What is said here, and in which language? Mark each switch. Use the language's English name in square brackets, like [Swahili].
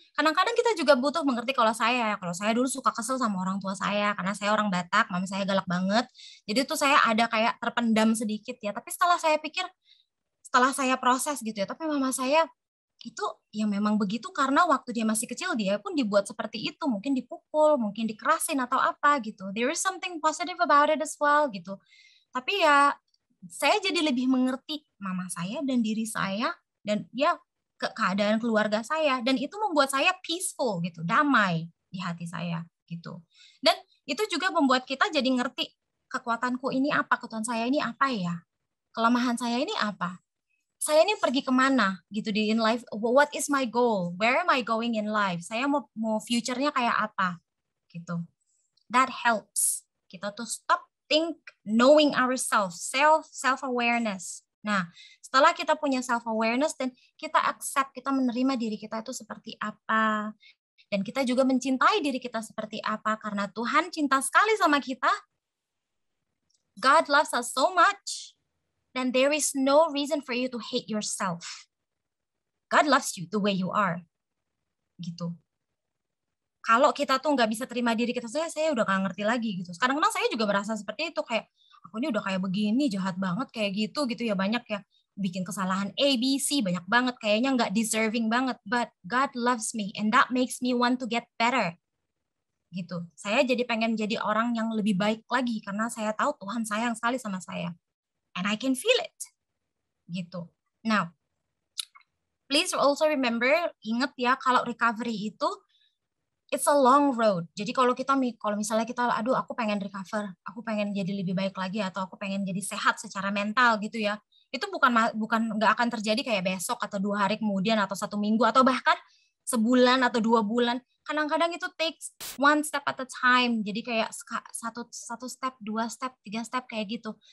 [Indonesian] Kadang-kadang kita juga butuh mengerti. Kalau saya dulu suka kesel sama orang tua saya karena saya orang Batak, mama saya galak banget. Jadi tuh saya ada kayak terpendam sedikit ya. Tapi setelah saya pikir, setelah saya proses gitu ya, tapi mama saya itu yang memang begitu karena waktu dia masih kecil dia pun dibuat seperti itu, mungkin dipukul, mungkin dikerasin atau apa gitu. [English] There is something positive about it as well gitu. [Indonesian] Tapi ya saya jadi lebih mengerti mama saya dan diri saya dan ya keadaan keluarga saya, dan itu membuat saya peaceful gitu, damai di hati saya gitu. Dan itu juga membuat kita jadi ngerti kekuatanku ini apa, kekuatan saya ini apa ya, kelemahan saya ini apa, saya ini pergi kemana gitu di in life, [English] what is my goal, where am I going in life, [Indonesian] saya mau future-nya kayak apa gitu. [English] That helps [Indonesian] kita tuh [English] stop, think, knowing ourselves, self awareness. [Indonesian] Nah, setelah kita punya self awareness dan kita accept, kita menerima diri kita itu seperti apa, dan kita juga mencintai diri kita seperti apa karena Tuhan cinta sekali sama kita. [English] God loves us so much, then there is no reason for you to hate yourself. God loves you the way you are. [Indonesian] Gitu. Kalau kita tuh nggak bisa terima diri kita, saya udah nggak ngerti lagi gitu. Kadang-kadang saya juga merasa seperti itu, kayak aku ini udah kayak begini, jahat banget kayak gitu ya, banyak ya bikin kesalahan ABC, banyak banget, kayaknya nggak deserving banget, [English] but God loves me and that makes me want to get better [Indonesian] gitu. Saya jadi pengen jadi orang yang lebih baik lagi karena saya tahu Tuhan sayang sekali sama saya [English] and I can feel it [Indonesian] gitu. [English] Now please also remember, [Indonesian] ingat ya, kalau recovery itu [English] it's a long road. [Indonesian] Jadi kalau misalnya kita, aduh aku pengen recover, aku pengen jadi lebih baik lagi, atau aku pengen jadi sehat secara mental gitu ya, itu bukan nggak akan terjadi kayak besok atau 2 hari kemudian atau 1 minggu atau bahkan sebulan atau 2 bulan. kadang-kadang itu [English] takes one step at a time. [Indonesian] Jadi kayak satu step, 2 step, 3 step kayak gitu.